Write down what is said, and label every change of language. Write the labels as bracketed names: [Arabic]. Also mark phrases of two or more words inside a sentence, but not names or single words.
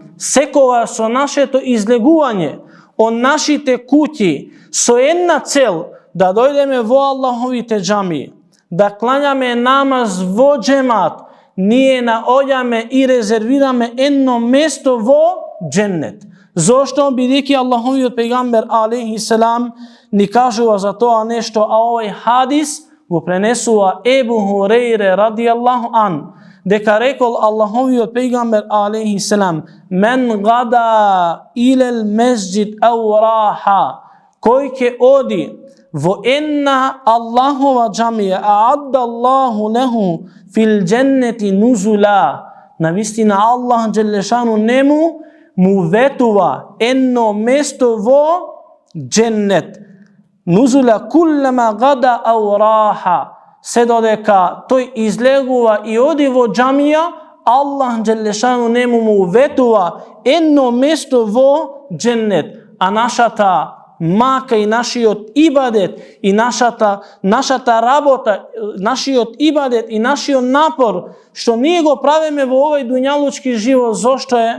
[Macedonian] Секогаш со нашето излегување од нашите куќи со една цел да дојдеме во Аллаховите џамии, да клањаме намаз во джемат, ние наоѓаме и резервираме едно место во дженнет. Зошто? Бидејќи Аллаховиот пејгамбер [Arabic] عليه السلام [Macedonian] ни кажува за тоа нешто, а овој хадис го пренесува Ебу Хурейре [Arabic] رضي الله عنه, [Macedonian] дека рекол Аллаховиот пејгамбер [Arabic] عليه السلام: "من غدا إلى المسجد أو راح", [Macedonian] кој ќе оди во една Аллахова џамија, [Arabic] أعد الله له في الجنة نزلا, [Macedonian] навистина [Arabic] الله جل شأنه [Macedonian] нему му ветува едно место во дженнет. [Arabic] نزلا كلما غدا أو راح, [Macedonian] се додека тој излегува и оди во џамија, [Arabic] الله جل شأنه [Macedonian] нему му ветува едно место во дженнет. А нашата мака и нашиот ибадет и нашата работа, нашиот ибадет и нашиот напор што ние го правиме во овој дуњалучки живот, зошто е?